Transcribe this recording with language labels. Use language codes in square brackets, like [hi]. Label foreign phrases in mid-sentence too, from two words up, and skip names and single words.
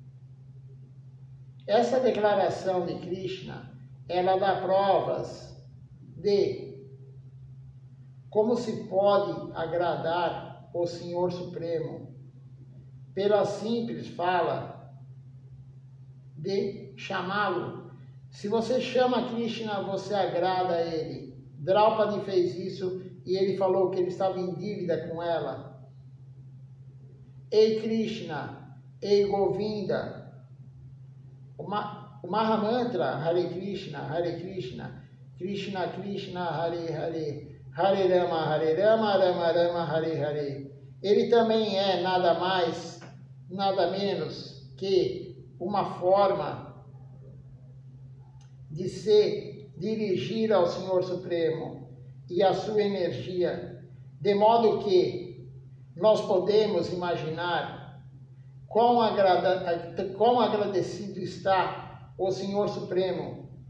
[pt] Essa declaração de Krishna, ela dá provas de como se pode agradar o Senhor Supremo pela simples fala de chamá-lo. Se você chama Krishna, você agrada a ele. Draupadi fez isso e ele falou que ele estava em dívida com ela. Ei Krishna, ei Govinda. O Mahamantra Hare Krishna, Krishna Krishna, Hare Hare, Hare Rama, Rama Rama, Hare Hare. Ele também é nada mais, nada menos que uma forma de se dirigir ao Senhor Supremo e à sua energia, de modo que nós podemos imaginar quão agradecido está o Senhor Supremo